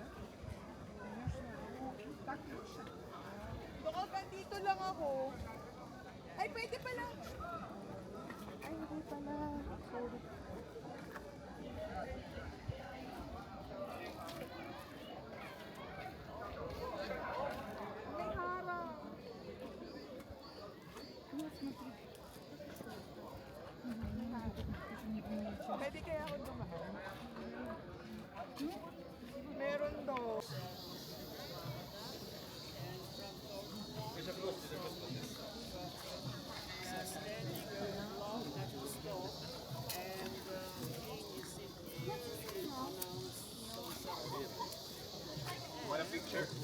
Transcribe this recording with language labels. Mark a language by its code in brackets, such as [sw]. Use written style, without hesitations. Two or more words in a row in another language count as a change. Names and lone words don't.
[ru] Конечно. Так лучше. [tl] Baka dito lang ako. Ay, pwede pala. Ay, hindi pala. Sorry. May harang. [ru] Ну, смотри. [tl] Pwede kaya ako dumaan? Meron daw. [en] Want a picture?